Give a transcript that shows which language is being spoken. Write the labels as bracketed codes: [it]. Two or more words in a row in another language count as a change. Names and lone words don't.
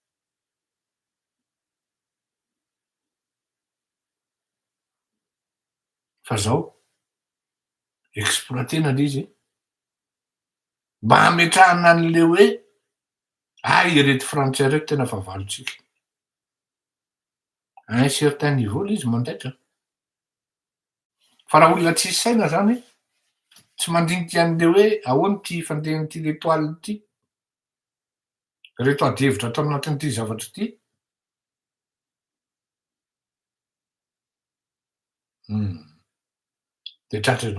[mg] Fa zao exploitena le izy mba hametrahana an'le hoe ireto frantsay reto tena fa valontsika. [fr] À un certain niveau [mg] le izy mandaitra. Fa raha olona tsisy saina zany, tsy mandinika an'le hoe ahoana ty fandehan'ity l'étoile ty, reto ady hevitra atao anatin'ity zavatra ty, de tratra ianao.